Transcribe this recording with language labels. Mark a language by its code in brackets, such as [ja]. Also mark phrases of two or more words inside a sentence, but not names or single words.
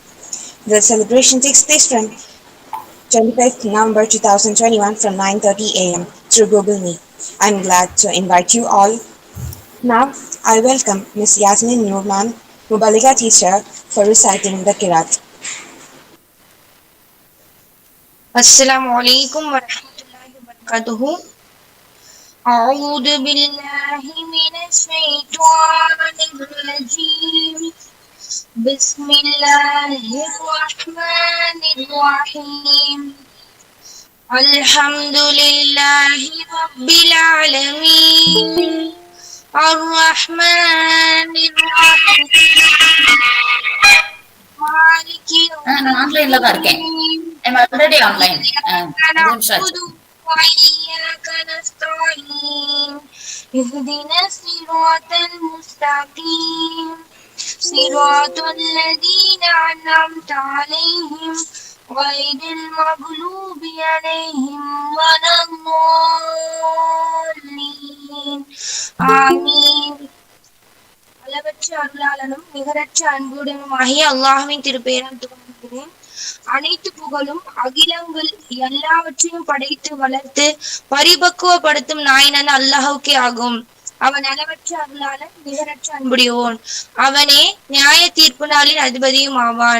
[en] The celebration takes place from 25th November 2021 from 9:30 a.m. through Google Meet. I'm glad to invite you all. Now, I welcome Ms. Yasmin Nurman, Mubaliga teacher, for reciting the Kirat. [ar] السلام عليكم ورحمة الله وبركاته. أعوذ بالله من الشيطان الرجيم. بسم الله الرحمن الرحيم. الحمد لله رب العالمين. الرحمن الرحيم. مالك يوم [ta] நான் ஆன்லைன்ல தான் இருக்கேன். [ar] الدين. [en] I'm already online. [ar] إياك [ta] இது நிமிஷம் [ar] نعبد [ta] ஆச்சு. [ar] وإياك نستعين. اهدنا الصراط المستقيم. صراط الذين أنعمت عليهم غير المغلوب عليهم ولا الضالين. آمين. [ta] அளவற்ற அருளாளனும் நிகரற்ற அன்புடனுமாகிய அல்லாஹ்வின் திருப்பெயரால் துவங்குகிறேன். அனைத்து புகழும் அகிலங்கள் எல்லாவற்றையும் படைத்து வளர்த்து பரிபக்குவப்படுத்தும் நாயனன் அல்லாஹுக்கே ஆகும். அவன் அளவற்ற அருளாளன் நிகரற்ற அன்புடையோன். அவனே நியாய தீர்ப்பு நாளின் அதிபதியும் ஆவான்.